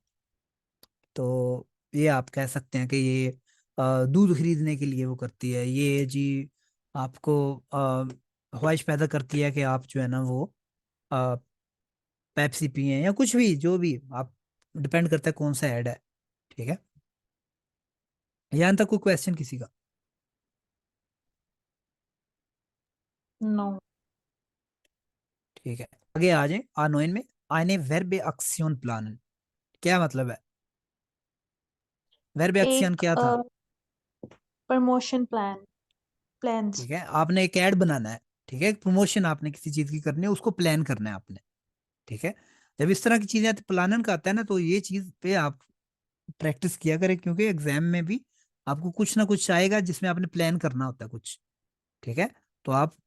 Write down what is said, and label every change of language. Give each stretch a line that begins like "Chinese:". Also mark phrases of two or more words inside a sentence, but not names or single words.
Hindi: तो ये आप कह सकते हैं कि ये दूध खरीदने के लिए वो करती है ये जी, आपको ख्वाहिश पैदा करती है कि आप जो है ना वो पेप्सी पिए या कुछ भी, जो भी आप, डिपेंड करता है कौन सा ऐड है, ठीक है। यहाँ तक कोई क्वेश्चन किसी का, नो। ठीक है। आगे आ जाए, A9 में
German: eine Werbeaktion planen,
Hindi: क्या मतलब है, वेर्बेक्सियन एक क्या था,
English: promotion plan,
Hindi: प्लान्स। ठीक है, आपने एक ऐड बनाना है, ठीक है, एक प्रमोशन आपने किसी चीज की करनी है, उसको प्लान करना है आपने, ठीक है। जब इस तरह की चीजें आती, प्लानन का आता है ना, तो ये चीज पे आप प्रैक्टिस किया करें, क्योंकि एग्जाम में भी आपको कुछ ना कुछ आएगा जिसमें आपने प्लान करना होता है कुछ, ठीक है।